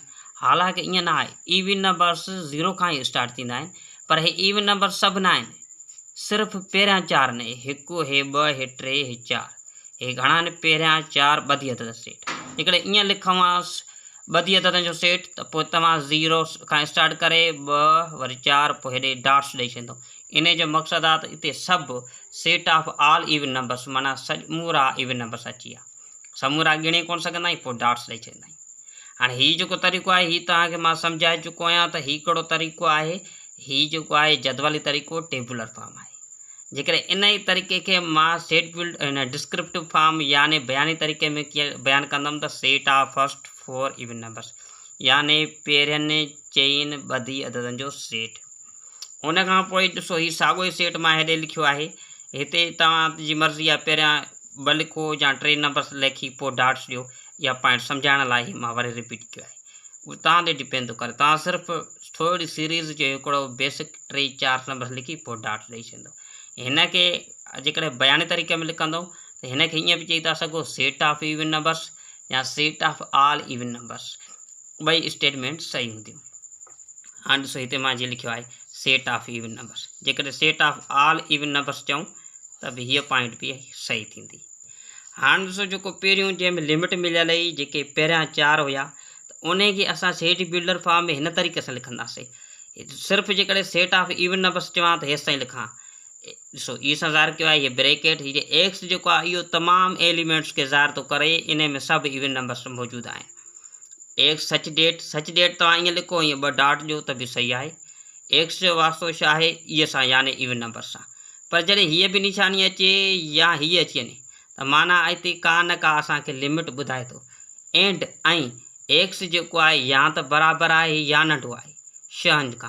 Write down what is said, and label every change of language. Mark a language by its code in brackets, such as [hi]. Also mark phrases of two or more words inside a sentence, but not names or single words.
[sd] हालांकि ईअं न आहे, [en] even numbers [sd] 0 खां ई स्टार्ट थींदा आहिनि, पर हे [en] even number [sd] सभु न आहिनि, सिर्फ़ु पहिरियां 4 न, 1, हे 2, हे 3, हे 4, हे घणा आहिनि? पहिरियां 4 ॿधी अदद सेट। हिकिड़े ईअं लिखवांसि ॿधी अददनि जो सेट, त पोइ तव्हां 0 खां स्टार्ट करे 2 वरी 4, पोइ हेॾे डॉट्स ॾेई छॾींदो। इन जो मक़सदु आहे त हिते सभु [en] set of all even numbers, [sd] माना समूरा [en] even numbers [sd] अची विया। समूरा ॻणे कोन सघंदा आहियूं, पोइ डॉट्स ॾेई छॾींदा आहियूं। हाणे हीअ जेको तरीक़ो आहे, हीअ तव्हांखे मां सम्झाए चुको आहियां त हीअ कहिड़ो तरीक़ो आहे। हीअ जेको आहे जदवली तरीक़ो, [en] tabular form [sd] आहे। जेकॾहिं इन ई तरीक़े खे मां [en] set build in descriptive form [sd] यानी बयानी तरीक़े में कीअं बयानु कंदुमि त [en] set of first 4 even numbers, [sd] यानी पहिरियनि चइनि ॿधी अददनि जो सेट। उन खां पोइ ॾिसो, हीअ साॻियो ई सेट मां हेॾे लिखियो आहे। हिते तव्हांजी मर्ज़ी आहे, पहिरियां 2 लिखो या 3 नंबर्स लिखी पोइ डॉट्स ॾियो, या पॉइंट सम्झाइण लाइ मां वरी रिपीट कयो आहे। उहो तव्हां ते डिपेंड थो करे। तव्हां सिर्फ़ु थोरी सीरीज़ जो हिकिड़ो बेसिक 3-4 नंबर लिखी पोइ डॉट्स ॾेई छॾींदो। हिन खे जेकॾहिं बयानी तरीक़े में लिखंदो त हिन खे ईअं बि चई था सघो [en] set of even numbers [sd] या [en] set of all even numbers. [sd] ॿई स्टेटमेंट सही हूंदियूं। हाणे ॾिसो, हिते मां जीअं लिखियो आहे [en] set of even numbers. [sd] जेकॾहिं [en] set of all even numbers [sd] चऊं त बि हीअ पॉइंट बि सही थींदी। हाणे ॾिसो, जेको पहिरियों जंहिंमें लिमिट मिलियल हुई, जेके पहिरियां 4 हुया, त उन खे असां [en] set builder form [sd] में हिन तरीक़े सां लिखंदासीं। सिर्फ़ु जेकॾहिं [en] set of even numbers [sd] चवां त हेसि ताईं लिखां। ॾिसो, ई सां ज़ाहिर कयो आहे, हीअ ब्रैकेट, हीअ एक्स जेको आहे इहो तमामु एलिमेंट्स खे ज़ाहिर थो करे। इन में सभु [en] even numbers [sd] मौजूदु आहिनि। [en] x such that, such that [sd] तव्हां ईअं लिखो, हीअं 2 डॉट ॾियो त बि सही आहे। एक्स जो वास्तो छा आहे, इअ सां यानी [en] even number [sd] सां। पर जॾहिं हीअ बि निशानी अचे या हीअ अची वञे त माना हिते का न का असांखे लिमिट ॿुधाए थो। एंड ऐं एक्स जेको आहे या त बराबरि आहे या नंढो आहे 6 खां।